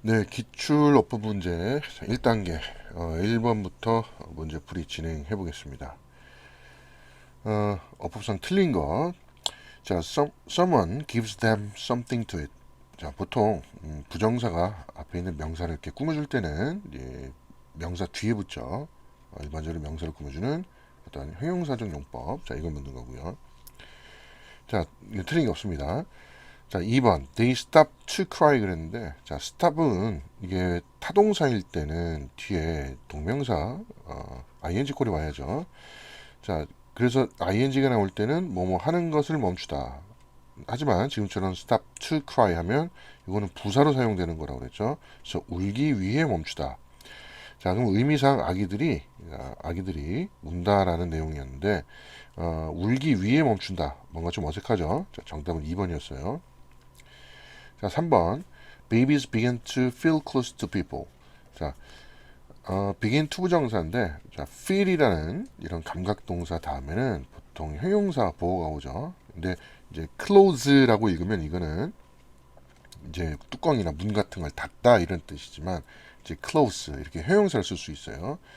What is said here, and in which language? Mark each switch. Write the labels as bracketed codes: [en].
[ko] 네, 기출 어법 문제 1단계 1번부터 문제풀이 진행해 보겠습니다. 어법상 틀린 것. [en] 자, someone gives them something to eat. [ko] 자, 보통 부정사가 앞에 있는 명사를 이렇게 꾸며줄 때는 이제 명사 뒤에 붙죠. 일반적으로 명사를 꾸며주는 어떤 형용사적 용법. 자, 이걸 묻는 거고요. 자, 이거 틀린 게 없습니다. 자, 2번. [en] They stop to cry [ko] 그랬는데, 자, stop은 이게 타동사일 때는 뒤에 동명사, ing 꼴이 와야죠. 자, 그래서 ing가 나올 때는 뭐뭐 하는 것을 멈추다. 하지만 지금처럼 [en] stop to cry [ko] 하면 이거는 부사로 사용되는 거라고 그랬죠. 그래서 울기 위해 멈추다. 자, 그럼 의미상 아기들이 운다라는 내용이었는데, 울기 위해 멈춘다. 뭔가 좀 어색하죠. 자, 정답은 2번이었어요. 자, 3번. [en] Babies begin to feel close to people. [ko] 자, begin to 부정사인데, 자, feel이라는 이런 감각 동사 다음에는 보통 형용사 보호가 오죠. 근데 이제 close라고 읽으면 이거는 이제 뚜껑이나 문 같은 걸 닫다 이런 뜻이지만 이제 close 이렇게 형용사를 쓸 수 있어요.